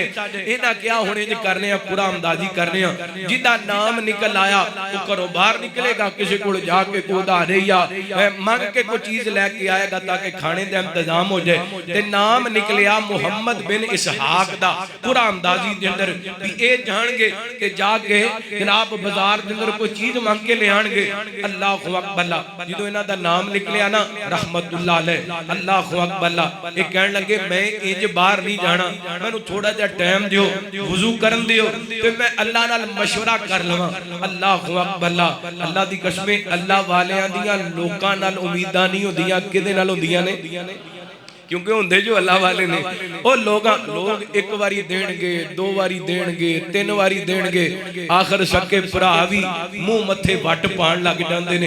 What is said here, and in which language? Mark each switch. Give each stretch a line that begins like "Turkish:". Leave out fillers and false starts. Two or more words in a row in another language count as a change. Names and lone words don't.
Punjabi: انہاں کیا ہن اینج کرنے آ، پورا ہمدادی کرنے آ، جدا ناں نکل آیا او گھروں باہر نکلے گا، کسی کول جا کے کوئی ادھارے یا منگ کے کوئی چیز لے کے آئے گا
Urdu: تاکہ کھانے کا انتظام ہو جائے.
Punjabi: تے ناں نکلیا محمد بن اسحاق دا. پورا ہمدادی دے اندر بھی یہ جان گے کہ جا کے جناب بازار دے اندر کوئی چیز منگ کے لے آن گے.
Arabic: الله أكبر,
Punjabi: جو انہاں دا ناں نکلیا نا
Arabic: رحمة الله عليه, الله أكبر,
Punjabi: یہ کہن لگے میں اینج باہر نہیں جانا، مینوں تھوڑا جیہا ٹائم دیو، وضو کرن دیو تے میں اللہ نال مشورہ کر لواں.
Arabic: الله أكبر,
Punjabi: اللہ دی قسم، اللہ والیاں دیاں لوکاں نال امیداں نہیں ہوندیاں، کدے نال ہوندیاں نے? کیونکہ ہوندے جو اللہ والے نے وہ لوگ اک واری دین گے، 2 واری دین گے، 3 واری دین گے، آخر سکے بھرا بھی منہ متھے وٹ پان لگ جاندے نے.